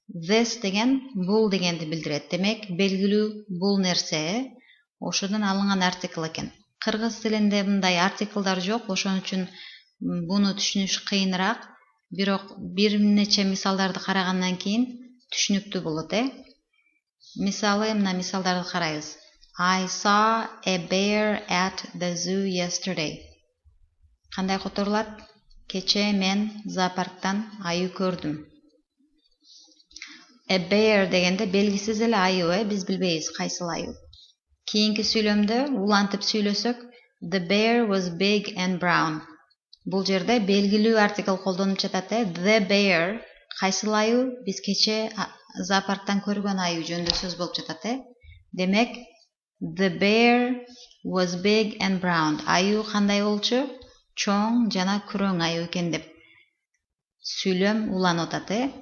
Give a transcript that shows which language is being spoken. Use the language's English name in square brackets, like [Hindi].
[Kyrgyz] This деген бул дегенди билдирет. Демек, белгилүү бул нерсе ошодон алынган артикл экен. Кыргыз тилинде мындай артиклдар жок, ошон үчүн буну түшүнүш кыйыныраак. Бирок бир нече мисалдарды карагандан кийин түшүнүктүү болот, Мисалы, мына мисалдарды карайбыз. [English] I saw a bear at the zoo yesterday. [Kyrgyz] Кандай которулат? Кече мен зоопарктан аю көрдүм. A bear дегенде белгисиз эле аю, биз билбейбиз кайсыл аю. Кийинки сүйлөмдө улантып сүйлөсөк, [English] the bear was big and brown. [Kyrgyz] Бул жерде белгилүү артикл колдонуп жатат. The bear кайсыл аю? Биз кече зоопарктан көргөн аю жөнүндө сөз болуп жатат. Демек, [English] the bear was big and brown. [Kyrgyz] Аю кандай болчу? Чоң жана күрөң аю экен деп сүйлөм уланып атат.